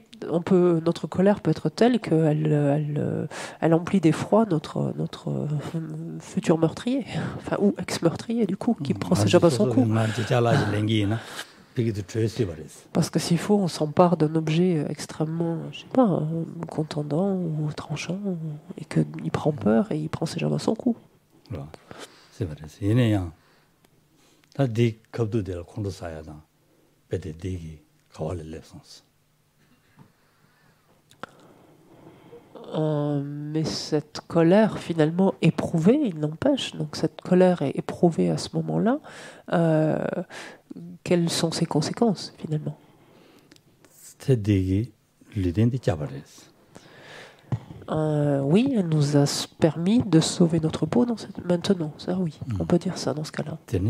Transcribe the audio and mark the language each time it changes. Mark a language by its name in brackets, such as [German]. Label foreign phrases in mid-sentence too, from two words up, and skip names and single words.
[French] Notre colère peut être telle qu'elle emplit d'effroi notre futur meurtrier, enfin, ou ex-meurtrier du coup, qui prend ses jambes à son cou. Parce que s'il faut, on s'empare d'un objet extrêmement, je sais pas, contondant ou tranchant, et qu'il prend peur et il prend ses jambes à son cou. C'est vrai. 다 디 겁도 될 콘도 사야다. 배대 디기 가와를 랩선스. Mais cette colère, finalement, éprouvée, il n'empêche, donc cette colère est éprouvée à ce moment-là, quelles sont ses conséquences, finalement? Oui, elle nous a permis de sauver notre peau maintenant, ça oui, on peut dire ça dans ce cas-là.